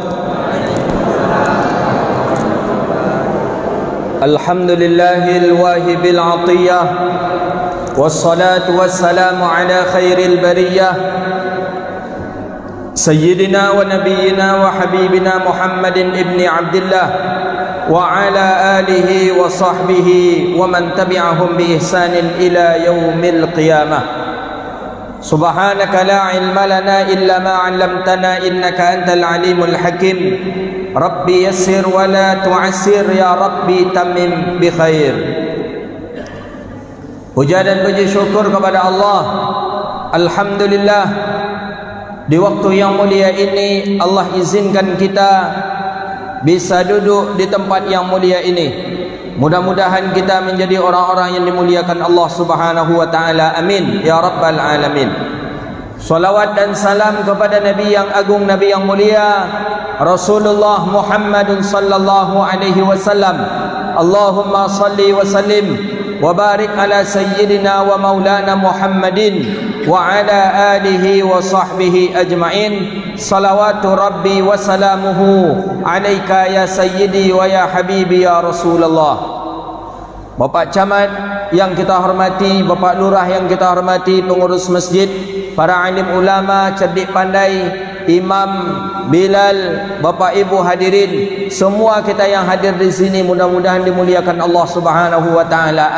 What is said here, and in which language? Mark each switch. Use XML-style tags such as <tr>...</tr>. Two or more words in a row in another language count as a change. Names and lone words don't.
<ar>الحمد لله الواهب العطية والصلاة والسلام على خير البرية سيدنا ونبينا وحبيبنا محمد بن عبد الله وعلى آله وصحبه ومن تبعهم بإحسان إلى يوم القيامة. سبحانك لا علم لنا إلا ما علمتنا إنك أنت العليم الحكيم. رب يسر ولا تعسر يا رب تمم بالخير.</ar> <id>Puja dan puji syukur kepada Allah. Alhamdulillah, di waktu yang mulia ini Allah izinkan kita bisa duduk di tempat yang mulia ini. Mudah-mudahan kita menjadi orang-orang yang dimuliakan Allah</id> <ar>سبحانه وتعالى. آمين يا رب العالمين.</ar> <id>Salawat dan salam kepada Nabi yang agung, Nabi yang mulia,</id> <ar>رسول الله محمد صلى الله عليه وسلم. اللهم صل وسلم وبارك على سيدنا ومولانا محمد وعلى آله وصحبه أجمعين. صلوات ربي وسلامه عليك يا سيدي ويا حبيبي يا رسول الله.</ar> <id>Bapak Camat yang kita hormati, Bapak Lurah yang kita hormati, pengurus masjid, para alim ulama, cerdik pandai, Imam Bilal, Bapak Ibu hadirin, semua kita yang hadir di sini mudah-mudahan dimuliakan Allah</id> <ar>سبحانه وتعالى.</ar>